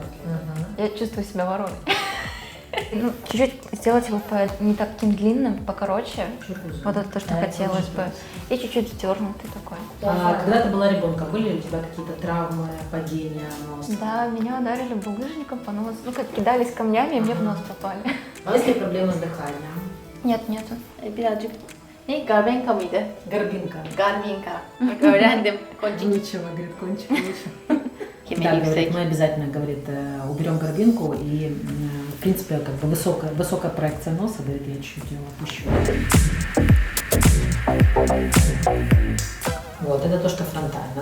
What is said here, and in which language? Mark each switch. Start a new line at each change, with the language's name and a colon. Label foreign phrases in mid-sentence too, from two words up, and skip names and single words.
Russian: Я чувствую себя вороной. Ну, чуть-чуть сделать его не таким длинным, покороче. Вот это то, что хотелось бы. И чуть-чуть сдернутый такой. Когда ты была ребенком, были ли у тебя какие-то травмы, падения, нос? Да, меня ударили булыжником по носу. Ну, как кидались камнями, и мне в нос попали. А есть ли проблемы с дыханием? Нет, nету.
Turkish: Birazcık ne Garbenka mıydı?
Russian: Горбинка.
Turkish: Garbenka. Bak öğrendim.
Russian: Ничего, говорит, кончик лучше. Да, Kemeri говорит, yüksek. мы обязательно, говорит, уберем горбинку и, в принципе, как бы высокая проекция носа, говорит, я чуть-чуть его опущу. Вот, это то, что фронтально.